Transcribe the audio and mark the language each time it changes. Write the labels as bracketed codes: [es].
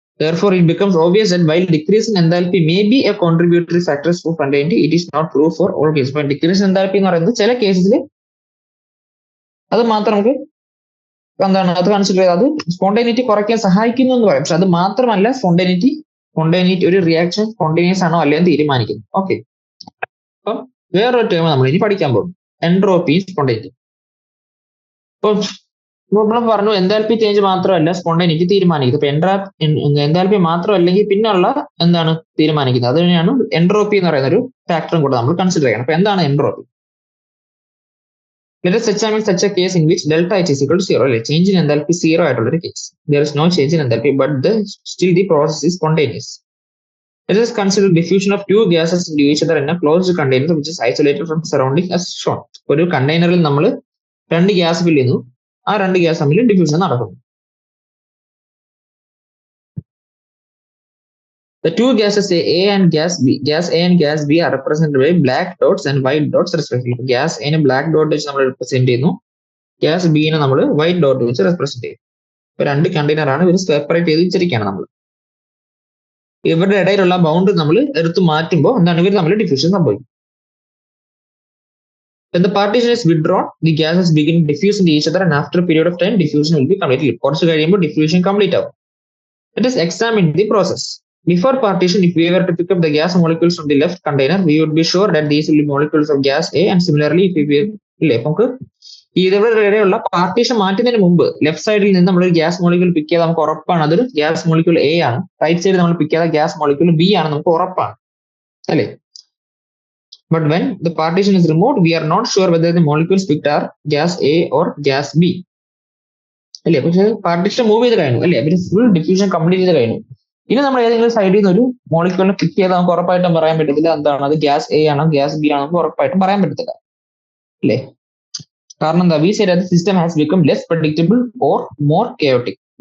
[en] Therefore, it becomes obvious that while decrease in enthalpy may be a contributory factor to spontaneity, it is not true for all cases. But decrease in enthalpy [ml] എന്ന് പറയുന്നത് ചില കേസിൽ അത് മാത്രം നമുക്ക് എന്താണ്, അത് കൺസിഡർ ചെയ്ത് അത് സ്പോണ്ടേനിറ്റി കുറയ്ക്കാൻ സഹായിക്കുന്നു എന്ന് പറയും. പക്ഷെ അത് മാത്രമല്ല സ്പോണ്ടേനിറ്റി ഒരു റിയാക്ഷൻ സ്പോണ്ടേനിയസ് ആണോ അല്ലെന്ന് തീരുമാനിക്കുന്നു. ഓക്കെ, അപ്പം വേറൊരു ടേം നമ്മൾ ഇനി പഠിക്കാൻ പോകും, എൻട്രോപ്പി സ്പോണ്ടേനിറ്റി. ഇപ്പൊ നമ്മൾ പറഞ്ഞു എൻതാൽപ്പി ചേഞ്ച് മാത്രമല്ല സ്പോണ്ടേനിറ്റി തീരുമാനിക്കുന്നത്. ഇപ്പൊ എൻതാൽപ്പി മാത്രമല്ലെങ്കിൽ പിന്നുള്ള എന്താണ് തീരുമാനിക്കുന്നത്, അത് തന്നെയാണ് എൻട്രോപ്പി എന്ന് പറയുന്ന ഒരു ഫാക്ടറും കൂടെ നമ്മൾ കൺസിഡർ ചെയ്യണം. അപ്പൊ എന്താണ് entropy? [en] Let us examine such a case in which delta H is equal to 0. [ml] അല്ലെ, ചേഞ്ച് ഇൻ എൻതാൽപ്പി 0 ആയിട്ടുള്ള ഒരു case. [en] There is no change in enthalpy, but still the process is spontaneous. Let us consider diffusion of two gases into each other in a closed container which is isolated from surrounding as shown. [ml] ഒരു കണ്ടെയ്നറിൽ നമ്മൾ രണ്ട് gas ഫിൽ ചെയ്യുന്നു, ആ രണ്ട് gas തമ്മിൽ diffusion നടക്കുന്നു. [en] The two gases A and gas A and gas B are represented by black dots and white dots respectively. [ml] Gas A നെ black dot വെച്ച് നമ്മൾ represent ചെയ്യുന്നു, ഗ്യാസ് B നെ നമ്മൾ white dot വെച്ച് represent ചെയ്യുന്നു. ഇപ്പൊ രണ്ട് കണ്ടെയ്നർ ആണ്, ഇവർ സെപ്പറേറ്റ് ചെയ്ത് വെച്ചിരിക്കുകയാണ് നമ്മൾ. ഇവരുടെ ഇടയിലുള്ള ബൗണ്ട് നമ്മൾ എടുത്ത് മാറ്റുമ്പോൾ എന്താണ് ഇവർ തമ്മിൽ ഡിഫ്യൂഷൻ സംഭവിക്കും. [en] When the partition is withdrawn, the gases begin to diffuse into each other, and after a period of time, diffusion will be completely. [ml] കുറച്ച് കഴിയുമ്പോൾ diffusion complete ആവും. [en] Let us examine the process. Before partition, if we were to pick up the gas molecules from the left container, we would be sure that these will be molecules of gas A, and similarly, if we [ml] ഇല്ലേ നമുക്ക് ഇവരുടെയുള്ള partition മാറ്റുന്നതിന് മുമ്പ് left സൈഡിൽ നിന്ന് നമ്മൾ ഒരു gas molecule പിക്ക് ചെയ്താൽ നമുക്ക് ഉറപ്പാണ് അതൊരു ഗ്യാസ് മോളിക്യൂൾ A ആണ്. റൈറ്റ് സൈഡിൽ നമ്മൾ പിക്ക് ചെയ്ത ഗ്യാസ് മോളിക്യൂൾ B ആണ്, നമുക്ക് ഉറപ്പാണ് അല്ലേ. [en] But when the partition is removed, we are not sure whether the molecules picked are gas A or gas B. [ml] അല്ലേ, പക്ഷെ പാർട്ടീഷൻ മൂവ് ചെയ്ത് കഴിഞ്ഞു അല്ലേ, അവര് ഫുൾ ഡിഫ്യൂഷൻ കംപ്ലീറ്റ് ചെയ്ത് കഴിഞ്ഞു. ഇനി നമ്മൾ ഏതെങ്കിലും സൈഡിൽ നിന്ന് ഒരു മോളിക്യൂളിനെ പിക്ക് ചെയ്താൽ നമുക്ക് ഉറപ്പായിട്ടും പറയാൻ പറ്റത്തില്ല എന്താണ് അത് ഗ്യാസ് A ആണോ ഗ്യാസ് B ആണോ നമുക്ക് ഉറപ്പായിട്ടും പറയാൻ പറ്റത്തില്ല അല്ലേ. കാരണം എന്താ, [en] We said the system has become less predictable or more chaotic.